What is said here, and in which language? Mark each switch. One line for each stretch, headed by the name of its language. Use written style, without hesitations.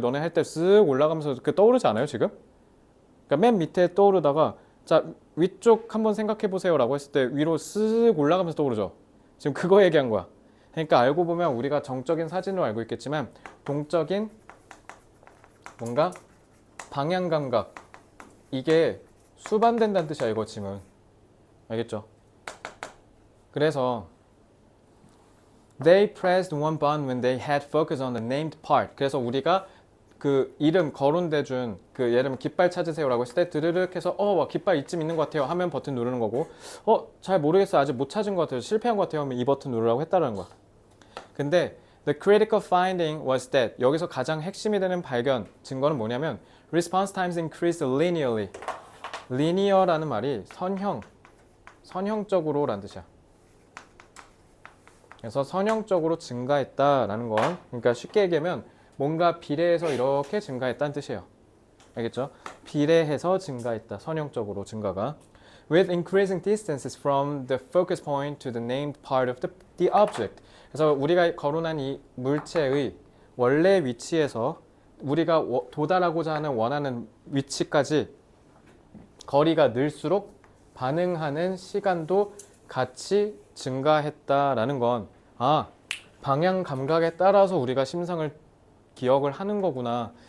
Korean: 너네 할 때 쓱 올라가면서 그 떠오르지 않아요 지금? 그러니까 맨 밑에 떠오르다가 자 위쪽 한번 생각해 보세요라고 했을 때 위로 쓱 올라가면서 떠오르죠. 지금 그거 얘기한 거야. 그러니까 알고 보면 우리가 정적인 사진으로 알고 있겠지만 동적인 뭔가 방향 감각 이게 수반된다는 뜻이야 이거 지금. 알겠죠?
English: 그래서 They pressed one button when they had focus on the named part.
Korean: 그래서 우리가 그 이름 거론돼 준 그 예를 들면 깃발 찾으세요라고 했을 때 드르륵 해서 와 깃발 이쯤 있는 것 같아요 하면 버튼 누르는 거고 잘 모르겠어요 아직 못 찾은 것 같아요 실패한 것 같아요 하면 이 버튼 누르라고 했다는 거야.
English: 근데 the critical finding was that
Korean: 여기서 가장 핵심이 되는 발견 증거는 뭐냐면
English: response times increased linearly.
Korean: linear라는 말이 선형적으로라는 뜻이야. 그래서 선형적으로 증가했다라는 건 그러니까 쉽게 얘기하면 뭔가 비례해서 이렇게 증가했다는 뜻이에요. 알겠죠? 비례해서 증가했다. 선형적으로 증가가.
English: With increasing distances from the focus point to the named part of the object.
Korean: 그래서 우리가 거론한 이 물체의 원래 위치에서 우리가 도달하고자 하는 원하는 위치까지 거리가 늘수록 반응하는 시간도 같이 증가했다라는 건 방향 감각에 따라서 우리가 심상을 기억을 하는 거구나.